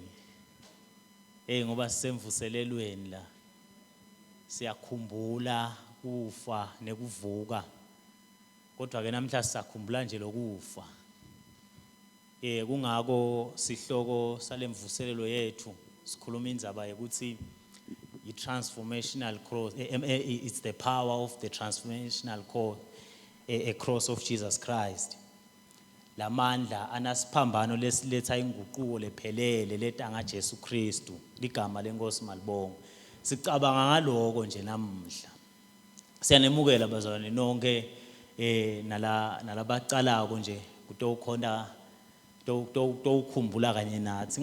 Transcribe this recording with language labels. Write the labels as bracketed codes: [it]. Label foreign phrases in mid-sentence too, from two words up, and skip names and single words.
[ss] Ngoba sisemvuselelweni la siyakhumbula kufa nekuvuka. Kodwa ke namhla sisakhumbula nje lokufa. Kungako sihloko salemvuselelo yethu sikhuluma indzaba ukuthi [en] transformational cross, it's the power of the transformational cross, a cross of Jesus Christ. [ss] La mandla anasiphambano lesiletha inguquko lephelele letanga Jesu Kristu, ligama lenkosi malibonga. Sicabanga ngaloko nje namhla. Siyanemukela bazalwane nonke nalabacalako nje kutokhona ukukhumbula kanye nathi.